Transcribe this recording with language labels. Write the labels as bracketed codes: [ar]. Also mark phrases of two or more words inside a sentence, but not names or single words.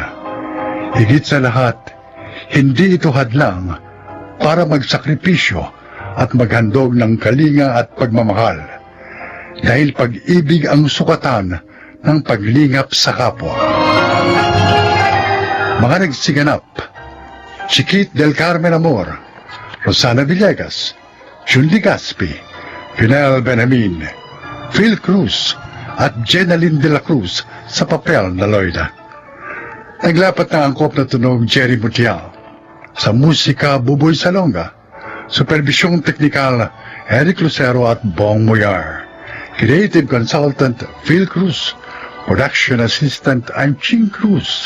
[tl] Higit sa lahat, hindi ito hadlang para magsakripisyo at maghandog ng kalinga at pagmamahal. Dahil pag-ibig ang sukatan ng paglingap sa kapwa. Mga nagsiganap, Chiquit del Carmen Amor, Rosana Villegas, Julie Gaspi, Pinel Benamin, Phil Cruz, at Jenaline de la Cruz sa papel na Loida. Naglapat ng angkop na tunog Jerry Mutial. Sa musika, Buboy Salonga. Supervisyong teknikal, Eric Lucero at Bong Muyar. [en] Creative Consultant, Phil Cruz. Production Assistant, I'm Ching Cruz.